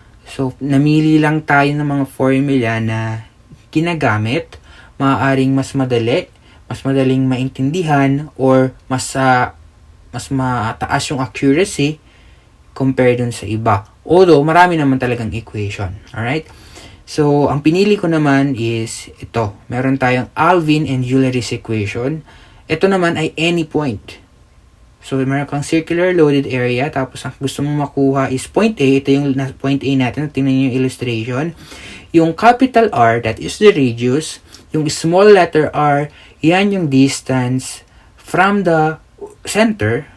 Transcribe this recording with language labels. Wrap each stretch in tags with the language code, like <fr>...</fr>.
<tl>So, namili lang tayo ng mga formula na ginagamit, maaaring mas madaling maintindihan, or mas mataas yung accuracy compared dun sa iba. Although, marami naman talagang equation.</tl> <en>Alright?</en> <tl>So, ang pinili ko naman is ito. Meron tayong Alvin and Euler's equation. Ito naman ay any point. So, meron kang circular loaded area. Tapos, ang gusto mong makuha is point A. Ito yung point A natin. Tingnan nyo yung illustration.</tl> <en>Yung capital R, that is the radius. Yung small letter r, yan yung distance from the center.</en>